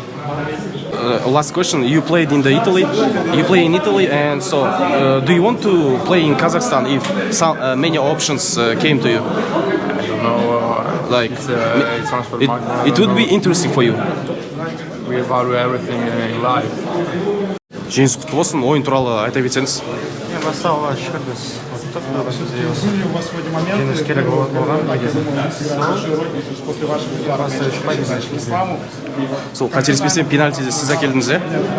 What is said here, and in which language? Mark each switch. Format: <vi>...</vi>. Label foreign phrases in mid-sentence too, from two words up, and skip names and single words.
<en>Last question. You played in Italy. You play in Italy, and so do you want to play in Kazakhstan if many options came to you? I don't know. Like it sounds for it would be interesting for you. We evaluate everything in life.</en> <kk>Жеңіс құтты болсын. Ойын туралы айта кетсеңіз. Баста Алла шүкір біз ұттық, жеңіс керек болған Сол қателеспесем пенальтиді сіз әкелдіңіз, иә?</kk>